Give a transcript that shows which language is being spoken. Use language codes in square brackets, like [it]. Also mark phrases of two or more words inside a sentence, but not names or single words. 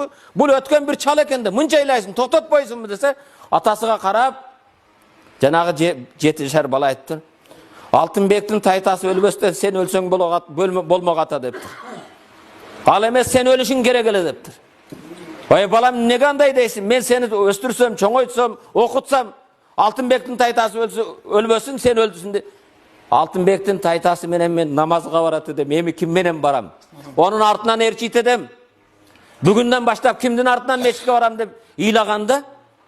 [ky] Бул өткөн бир чал экен да, мынча ыйлайсың, токтотпойсуңбу десе, атасыга карап, жанагы 7 жашар бала айтты. Алтынбектин тайтасы өлбөстөн сен өлсөң болмок ата дептир. Ал эмес сен өлүшүң керек эле дептир. Ой балам, неге андай дейсиң? Мен сени өстүрсөм, чоңойтсом, окутсам, Алтынбектин тайтасы өлбөсүн, сен өлдүсүн деп. Алтынбектин тайтасы менен мен намазга барат эдем, эми ким менен барам? Онун артынан эрчит эдем. Бүгүндөн баштап кимдин артынан мечитке барам деп ыйлаганда,